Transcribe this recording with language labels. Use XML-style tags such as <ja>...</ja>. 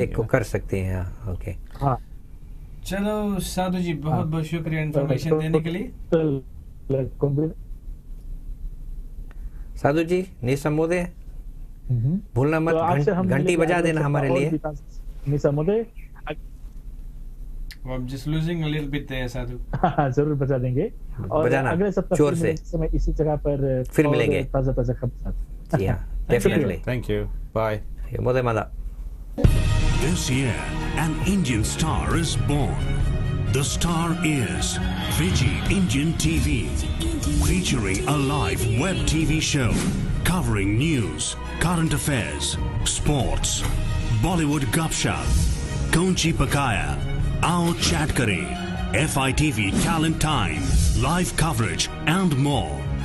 <hi>एक को कर सकते हैं। ओके हाँ चलो साधु जी बहुत बहुत शुक्रिया इन्फॉर्मेशन देने के लिए। साधु जी निशा मोदे भूलना मत, घंटी बजा देना हमारे लिए। निशा मोदे</hi> <en>I'm just losing a little bit there साधु।</en> <hi>जरूर बजा देंगे और अगले सप्ताह से इसी जगह पर फिर मिलेंगे ताजा खबर। जी हाँ</hi> <en>definitely. Thank you. Bye.</en> <hi>मोदे Mala.</hi> <en>This year, an Indian star is born. The star is Fiji Indian TV, featuring a live web TV show covering news, current affairs, sports, Bollywood gupshup, Kaunchi Pakaya, Aao Chat Kare, FITV Talent Time, live coverage and more.</en>